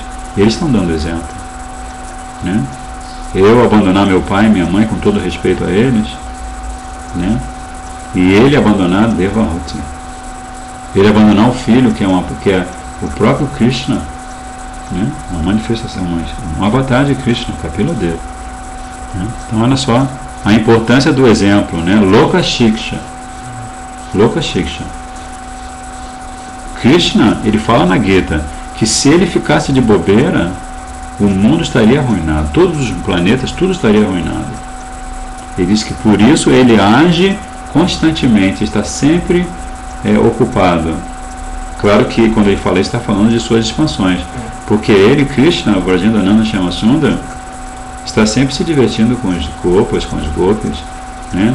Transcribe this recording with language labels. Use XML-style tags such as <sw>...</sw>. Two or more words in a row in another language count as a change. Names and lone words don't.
<pt>Eles estão dando exemplo, né? Eu abandonar meu pai e minha mãe, com todo respeito a eles, né? E ele abandonar Devahuti, ele abandonar o filho, que é o próprio Krishna, né? Uma manifestação, um avatar de Krishna, Kapila Deva, né? Então olha só a importância do exemplo, né?</pt> <sa>लोक शिक्षा। लोक शिक्षा.</sa> <pt>Krishna, ele fala na Gita que se ele ficasse de bobeira, o mundo estaria arruinado, todos os planetas, tudo estaria arruinado. Ele diz que por isso ele age constantemente, está sempre ocupado. Claro que quando ele fala isso, está falando de suas expansões, porque ele, Krishna, Vrajendananda Shyamasundar, está sempre se divertindo com os gopas, com os gopis, né?</pt>